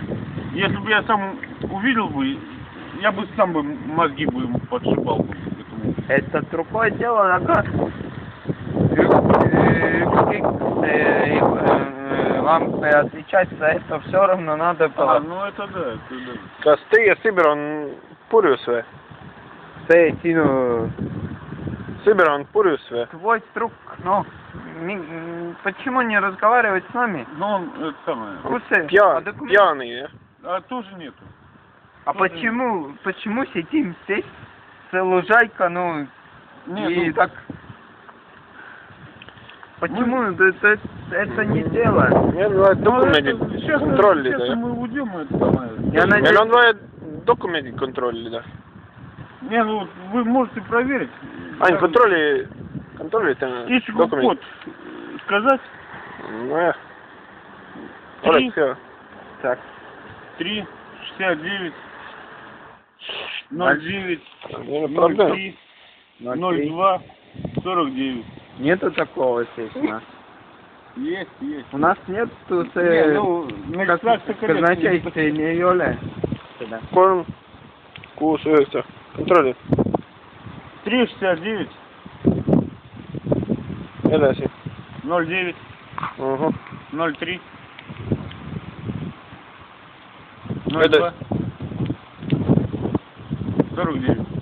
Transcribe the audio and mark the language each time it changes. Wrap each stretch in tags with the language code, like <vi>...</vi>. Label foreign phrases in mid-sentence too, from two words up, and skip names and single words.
<ru>Если бы я сам увидел бы, я бы сам бы мозги бы ему подшибал бы. Это другое дело, вам отвечать за это все равно надо было. А, ну это да, это да.</ru> <et>Kas teie Sibir on purjus või? Sibir on purjus või?</et> <ru>Твой друг, ну, почему не разговаривать с нами? Ну он, это самое. Пьяный, jah? А тоже нету. А тоже почему сидим здесь, лужайка, ну, нет, и ну, так... Почему это не дело?</ru> <et>Meil on vaja dokumendid kontrollida,</et> <ru>Сейчас</ru> <et>jah?</et> <ru>мы уйдем, это самое. Я надеюсь...</ru> <et>Meil on vaja dokumendid kontrollida.</et> <ru>Не, ну вы можете проверить.</ru> <et>Ainult kontrollite Isikukood kod сказать? Nojah. Oleks hea.</et> <ru>Так. 3, 69, 09,</ru> <et>Ei ole probleem.</et> <ru>03, 02, 49. Нету такого здесь у нас. Есть, есть. У нас нет тут казначейства не ole.</ru> <et>3, 6, 9. Kontrolli. 3, 69, Edasi. 09, 03, 02, 49.</et>